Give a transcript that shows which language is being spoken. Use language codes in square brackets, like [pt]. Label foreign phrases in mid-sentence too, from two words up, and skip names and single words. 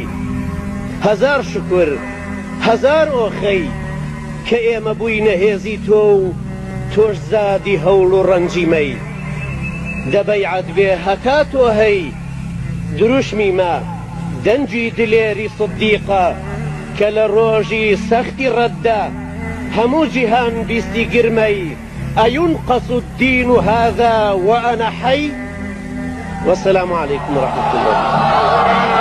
[ckb] هەزار شکر هەزار ئۆخەی کە ئێمە بووینە هێزی تۆ و تۆش زادی هەوڵ و ڕەنجیمەی دەبەیعەت بێ هەتا تۆ هەی دروشمی ما دەنجی دلێری سدیقە کە لە ڕۆژی سەختی ڕەتدا هەموو جیهان بیستی گرمەی [ar] ئەیونقەس الدین هذا وأنا حي والسلام عليكم ورحمة الله